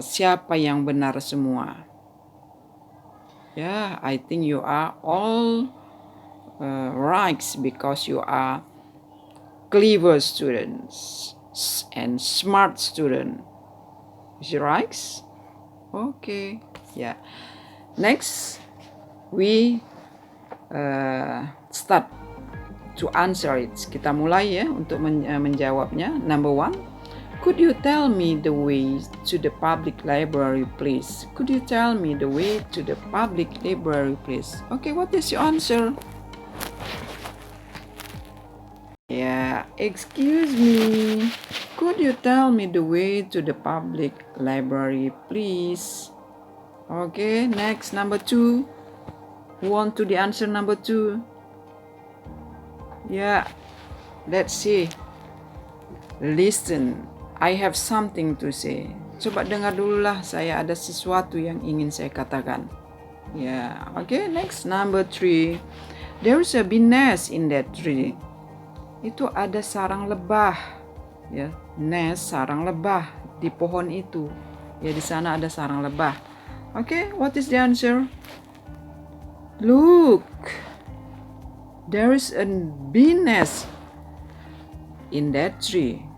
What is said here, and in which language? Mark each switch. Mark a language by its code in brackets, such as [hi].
[id] Siapa yang benar semua? [en] Yeah, I think you are all right because you are clever students and smart student. Is it right? Okay. Yeah. Next, we start to answer it. [id] Kita mulai ya untuk menjawabnya. [en] Number 1, could you tell me the way to the public library, please? Could you tell me the way to the public library, please? Okay, what is your answer? Yeah, excuse me. Could you tell me the way to the public library, please? Okay, next, number 2. Who want to the answer number 2? Yeah, let's see. Listen, I have something to say. [id] Coba dengar dululah, saya ada sesuatu yang ingin saya katakan. [en] Yeah, okay, next, number 3. There is a bee nest in that tree. [id] Itu ada sarang lebah, ya, nest, sarang lebah di pohon itu. Ya, di sana ada sarang lebah. [en] Okay, what is the answer? Look, there is a bee nest in that tree.